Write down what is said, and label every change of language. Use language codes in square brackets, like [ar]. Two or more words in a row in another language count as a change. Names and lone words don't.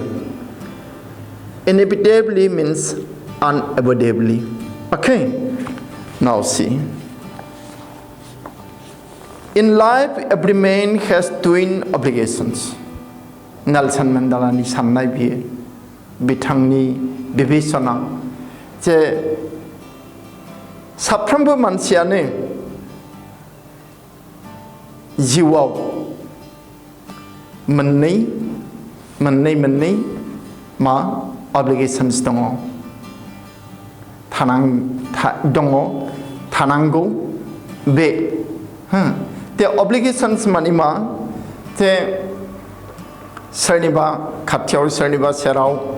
[en] Inevitably means unavoidably. Okay, now see. In life, every man has twin obligations. [brx] Nelson Mandela ni sannai biye. बिथांनि बिबेचना जे साफ्रोमबो मानसियानो जिउआव मोननै मा अब्लिगेशन्स दङ थानांगौ बे ते अब्लिगेशन्स माने मा जे सोरनिबा खाथियाव सोरनिबा सेराव